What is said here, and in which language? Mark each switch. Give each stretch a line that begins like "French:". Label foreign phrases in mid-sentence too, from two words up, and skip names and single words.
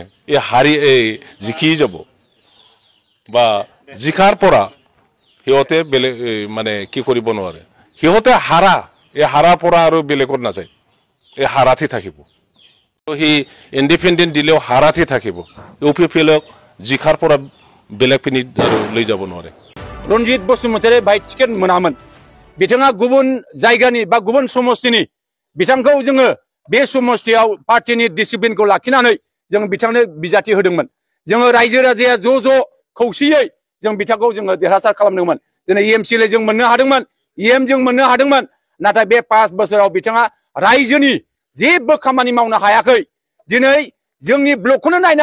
Assamese: এই জিকি যাব বা জিকাৰ পৰা সিহঁতে বেলেগ মানে কি কৰিব নোৱাৰে। সিহঁতে হাৰাৰ পৰা আৰু বেলেগত নাযায়, এই হাৰাতে থাকিব। সি ইণ্ডিপেণ্ডেণ্ট দিলেও হাৰাতে থাকিব। ইউপিপিএলক জিকাৰ পৰা বেলেগ পিনি লৈ যাব নোৱাৰে।
Bodo: रनजित बसुमतारी बाहाय टिकेट मोनामोन बिथाङा गुबुन जायगानि बा गुबुन समस्तिनि बिथांखौ जोङो बे समस्तियाव पार्टीनि डिसिप्लिनखौ लाखिनानै जों बिथांनो बिजाथि होदोंमोन जोङो रायजो राजाया ज' खौसेयै जों बिथांखौ जोङो देरहासार खालामदोंमोन दिनै एमसिएलए जों मोननो हादोंमोन एम जों मोननो हादोंमोन नाथाय बे 5 बोसोराव बिथाङा रायजोनि जेबो खामानि मावनो हायाखै दिनै जोंनि ब्लकखौनो नायनो